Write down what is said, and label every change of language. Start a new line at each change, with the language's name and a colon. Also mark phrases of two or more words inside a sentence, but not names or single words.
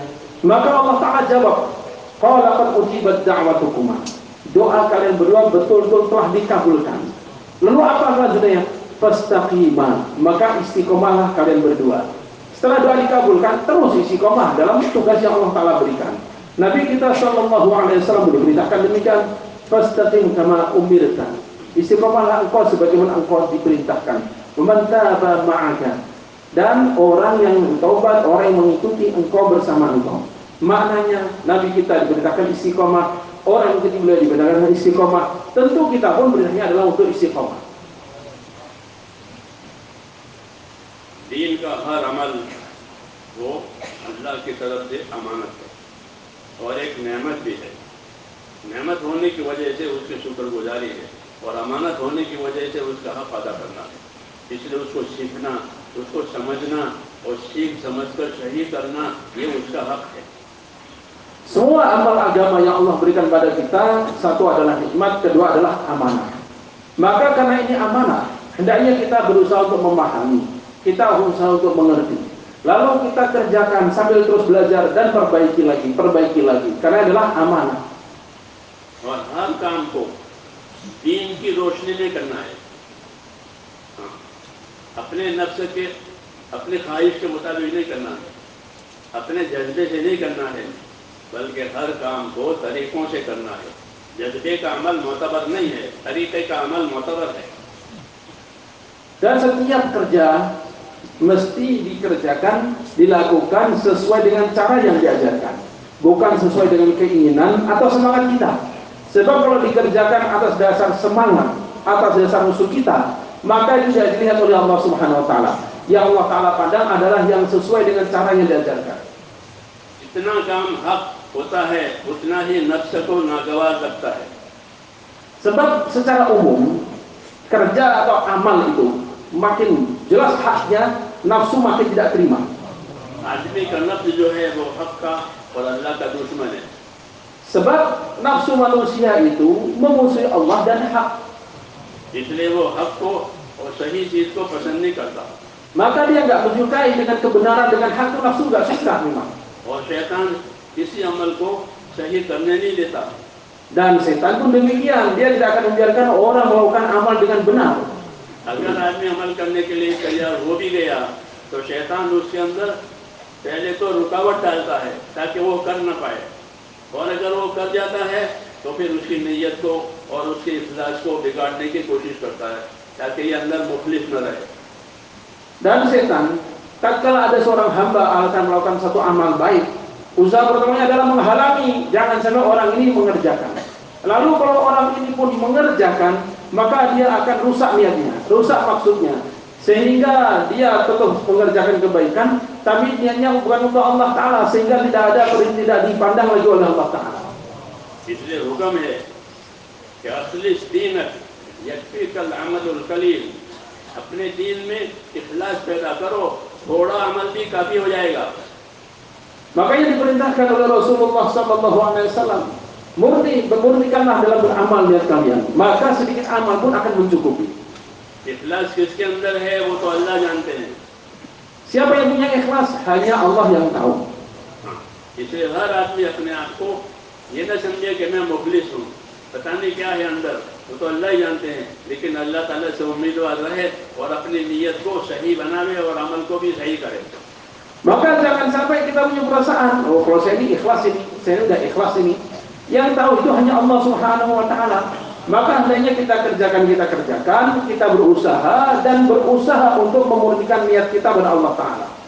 Indonesian: Maka Allah Ta'ala jawab,
Arabic: قال قد أجيبت دعوتكما,
Indonesian: doa kalian berdua betul-betul telah dikabulkan. Lalu apa selanjutnya? Fastaqima, maka istiqomahlah kalian berdua. Setelah doa dikabulkan, terus istiqomah dalam tugas yang Allah Ta'ala berikan. Nabi kita
Arabic: صلى الله عليه وسلم
Indonesian: diperintahkan demikian,
Arabic: فاستقم كما أمرت,
Indonesian: istiqomahlah engkau sebagaimana engkau diperintahkan.
Arabic: ومن تاب معك,
Indonesian: dan orang yang bertaubat, orang yang mengikuti engkau bersama engkau. Maknanya Nabi kita diperintahkan istiqomah, orang yang ketika beliau diperintahkan istiqomah, tentu kita pun perintahnya adalah untuk istiqomah.
Urdu: دین کا ہر عمل وہ اللہ کی طرف سے امانت ہے، اور ایک نعمت بھی ہے. نعمت ہونے کی وجہ سے اس کی شکرگزاری ہے، اور امانت ہونے کی وجہ سے اس کا حق ادا کرنا ہے. اس لیے اس کو سیکھنا، اس کو سمجھنا اور سیکھ سمجھ کر صحیح کرنا، یہ اس کا حق ہے.
Indonesian: Semua amal agama yang Allah berikan pada kita, satu adalah nikmat, kedua adalah amanah. Maka karena ini amanah, hendaknya kita berusaha untuk memahami, kita berusaha untuk mengerti, lalu kita kerjakan sambil terus belajar dan perbaiki lagi, karena adalah amanah.
Urdu: اور ہر کام کو دین کی روشنی میں کرنا ہے، اپنے نفس کے، اپنے خواہش کے مطابق نہیں کرنا ہے، اپنے جذبے سے نہیں کرنا ہے، بلکہ ہر کام کو طریقوں سے کرنا ہے. جذبے کا عمل معتبر نہیں ہے، طریقے کا عمل معتبر ہے.
Indonesian: Dan setiap kerja mesti dilakukan sesuai dengan cara yang diajarkan, bukan sesuai dengan keinginan atau semangat kita. Sebab kalau dikerjakan atas dasar semangat, atas dasar musuh kita, maka itu tidak dilihat oleh Allah
Arabic: سبحانه وتعالى.
Indonesian: Yang Allah Ta'ala pandang adalah yang sesuai dengan cara yang diajarkan.
Urdu: جتنا کام حق ہوتا ہے اتنا ہی نفس کو ناگوار لگتا ہے.
Indonesian: Sebab secara umum kerja atau amal itu makin jelas haknya, nafsu makin tidak terima.
Urdu: آدمی کا نفس جو ہے وہ حق کا اور اللہ کا دشمن ہے.
Indonesian: Sebab nafsu manusia itu memusuhi Allah dan hak.
Urdu: اس لیے وہ حق کو اور صحیح چیز کو پسند نہیں کرتا.
Indonesian: Maka dia nggak menyukai dengan kebenaran, dengan hak itu nafsu nggak suka memang.
Urdu: اور شیطان کسی عمل کو صحیح کرنے نہیں دیتا.
Indonesian: Dan setan pun demikian, dia tidak akan membiarkan orang melakukan amal dengan benar.
Urdu: اگر آدمی عمل کرنے کے لیے تیار ہو بھی گیا تو شیطان اس کے اندر پہلے تو رکاوٹ ڈالتا ہے تاکہ وہ کر نہ پائے، اور اگر وہ کر جاتا ہے تو پھر اس کی نیت کو اور اس کے اخلاص کو بگاڑنے کی کوشش کرتا ہے تاکہ یہ اندر مخلص نہ رہے.
Indonesian: Dan setan, tatkala ada seorang hamba akan melakukan satu amal baik, usaha pertamanya adalah menghalangi, jangan sampai orang ini mengerjakan. Lalu kalau orang ini pun mengerjakan, maka dia akan rusak niatnya, rusak maksudnya, sehingga dia tetap mengerjakan kebaikan, tapi niatnya bukan untuk Allah Ta'ala, sehingga tidak dipandang lagi oleh Allah Ta'ala.
Urdu: اس لیے حکم ہے کہ
Arabic: أخلص دينك يكفيك العمل القليل,
Urdu: اپنے دین میں اخلاص پیدا کرو، تھوڑا عمل بھی کافی ہو جائے گا.
Indonesian: Makanya diperintahkan oleh Rasulullah SAW, murnikanlah dalam beramal niat kalian, maka sedikit amal pun akan mencukupi.
Urdu: اخلاص کس کے اندر ہے وہ تو اللہ جانتے ہیں.
Indonesian: Siapa yang punya ikhlas hanya Allah yang tahu.
Urdu: اس لیے ہر آدمی اپنے آپ کو یہ نہ سمجھے کہ میں مخلص ہوں، پتہ نہیں کیا ہے اندر، وہ تو اللہ ہی جانتے ہیں. لیکن اللہ تعالیٰ سے امیدوار رہے اور اپنی نیت کو صحیح بناوے اور عمل کو بھی صحیح کرے.
Indonesian: Maka jangan sampai kita punya perasaan, oh kalau saya ini ikhlas ini, saya tidak ikhlas ini. Yang tahu itu hanya Allah
Arabic: سبحانه وتعالى.
Indonesian: Maka hendaknya kita kerjakan, kita berusaha dan berusaha untuk memurnikan niat kita kepada Allah Ta'ala.